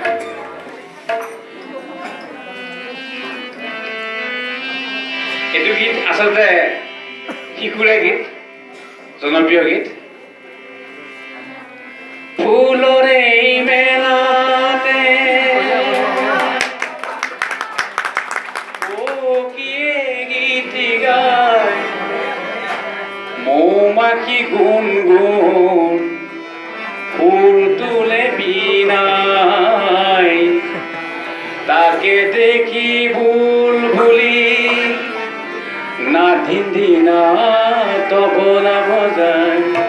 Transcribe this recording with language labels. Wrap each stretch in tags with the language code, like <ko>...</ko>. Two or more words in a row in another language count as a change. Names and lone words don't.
<as>এইটো গীত আচলতে শিশুৰে গীত, জনপ্ৰিয় গীত। ফুলৰে মেলাতে গীত গায় মৌমাখি গুণ গুণ ফুল তুলে বিনাই, তাকে দেখি বুলবুলি নাধিনা তবলা বজায়,</as>